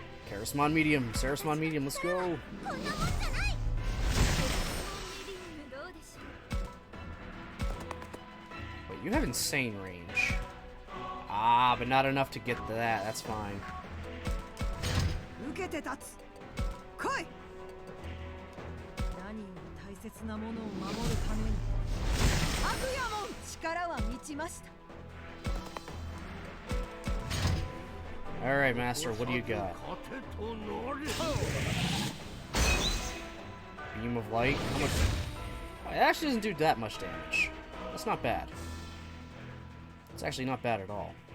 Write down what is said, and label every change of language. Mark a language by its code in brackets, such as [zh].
[en] Karasmon medium, Sarasmon medium, let's go! Wait, you have insane range. Ah, but not enough to get to that, that's fine. [ja] 受けて立つ来い何より大切なものを守るために悪夜門力は満ちました [en] Alright, Master, what do you got? Beam of Light? How much? Oh, it actually doesn't do that much damage. That's not bad. It's actually not bad at all.